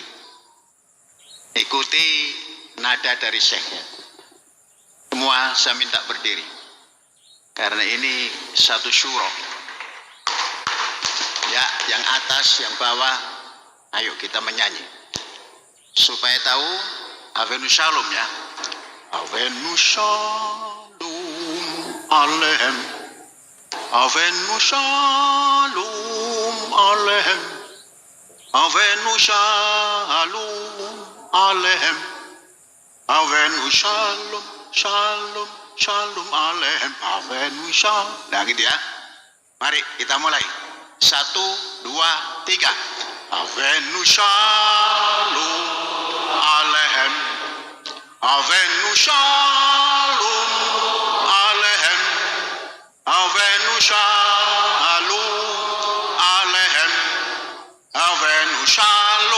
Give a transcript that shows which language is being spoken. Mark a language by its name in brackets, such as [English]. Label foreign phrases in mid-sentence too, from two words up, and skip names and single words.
[Indonesian] Ikuti nada dari syekhnya. Semua saya minta berdiri, karena ini satu syuro. Ya, yang atas, yang bawah, ayo kita menyanyi supaya tahu [Hebrew] הבאנו שלום [Indonesian] ya. [Hebrew] הבאנו שלום עליכם, הבאנו שלום עליכם, הבאנו שלום עליכם, הבאנו שלום שלום שלום עליכם, הבאנו שלום. [Indonesian] Nah gitu ya. Mari kita mulai. 1, 2, 3. [Hebrew] הבאנו שלום עליכם, הבאנו שלום עליכם, הבאנו שלום עליכם, הבאנו שלום